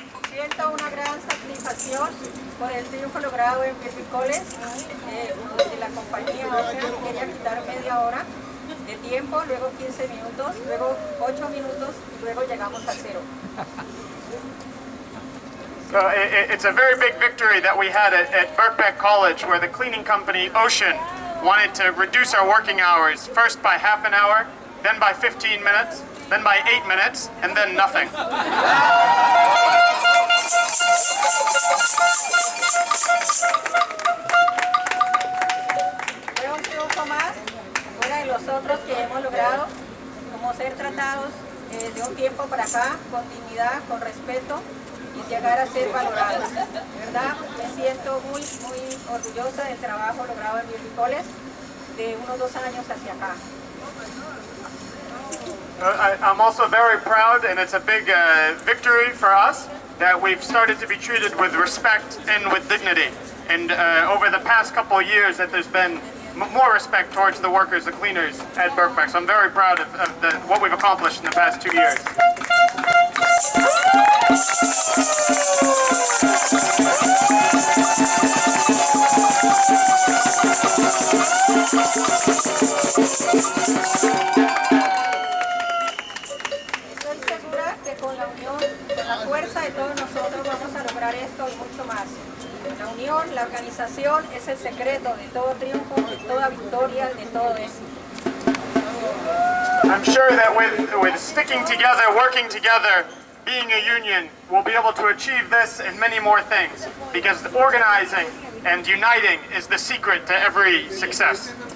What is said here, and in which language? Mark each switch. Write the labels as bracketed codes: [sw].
[es] Siento una gran satisfacción por el triunfo logrado en Virbicoles, de la compañía. O sea, quería quitar media hora de tiempo, luego 15 minutos, luego 8 minutos y luego llegamos a 0. [en] So it's a very big victory that we had at Birkbeck College, where the cleaning company Ocean wanted to reduce our working hours, first by half an hour, then by 15 minutes, then by 8 minutes, and then nothing. [es] Fue un triunfo más, fuera de los otros que hemos logrado, como ser tratados de un tiempo para acá, con dignidad, con respeto, y llegar a ser valorados. De verdad, me siento muy orgullosa del trabajo logrado en Virbicoles de unos 2 años hacia acá. [en] I'm also very proud, and it's a big victory for us, that we've started to be treated with respect and with dignity. And over the past couple of years, that there's been more respect towards the workers, the cleaners at Birkbeck. So I'm very proud of what we've accomplished in the past 2 years. [es] Estoy segura que con la unión, con la fuerza de todos nosotros vamos a lograr esto y mucho más. La unión, la organización es el secreto de todo triunfo, de toda victoria, de todo esto. [en] I'm sure that with sticking together, working together, being a union, we'll be able to achieve this and many more things, because organizing and uniting is the secret to every success.